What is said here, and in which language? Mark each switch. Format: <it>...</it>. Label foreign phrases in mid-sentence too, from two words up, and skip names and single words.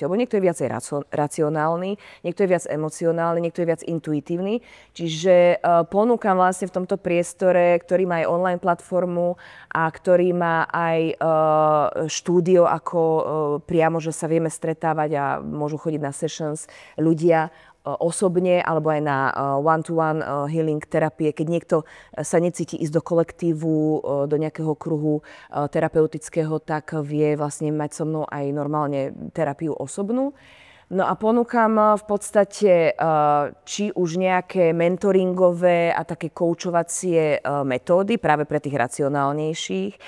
<sk>Lebo niekto je viacej racionálny, niekto je viac emocionálny, niekto je viac intuitívny. Čiže ponúkam vlastne v tomto priestore, ktorý má aj online platformu a ktorý má aj štúdio, ako priamo, že sa vieme stretávať a môžu chodiť na sessions ľudia osobne alebo aj na</sk> <en>one-to-one healing</en> <sk>terapie. Keď niekto sa necíti ísť do kolektívu, do nejakého kruhu terapeutického, tak vie vlastne mať so mnou aj normálne terapiu osobnú. No a ponúkam v podstate či už nejaké mentoringové a také koučovacie metódy práve pre tých racionálnejších</sk>